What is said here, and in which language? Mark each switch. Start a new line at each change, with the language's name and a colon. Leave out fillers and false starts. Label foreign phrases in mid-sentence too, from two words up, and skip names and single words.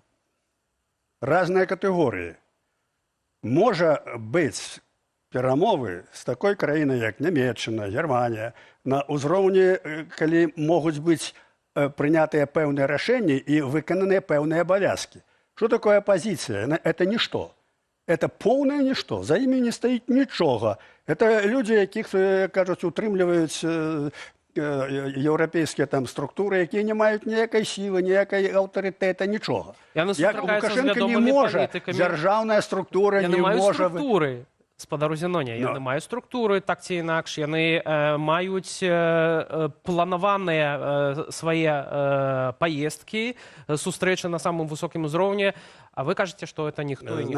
Belarusian: Разныя катэгорыі. Можа быць перамовы з такой краінай, як Нямецчына, Германія, на ўзроўні, калі могуць быць прынятыя пэўныя рашэнні і выкананыя пэўныя абавязкі. Што такое апазіцыя? Это нішто.
Russian: Это полное ничто. За ими не стоит ничего. Это люди,
Ukrainian: яких, кажуть,
Belarusian: утрымліваюць еўрапейскія там структуры, якія не маюць ніякай сілы, ніякай аўтарытэта, нічога. Яны Як сустракаюцца з Лукашенко не вядомымі можа, палітыкамі. дзяржаўная структура Яны не маюць можа... структуры. Спадару Зіноня, яны маюць структуры, так ці інакш, яны маюць планаваныя свае паездкі, сустрэчы на самым высокім узроўні, а вы кажаце, што это ніхто і нічого.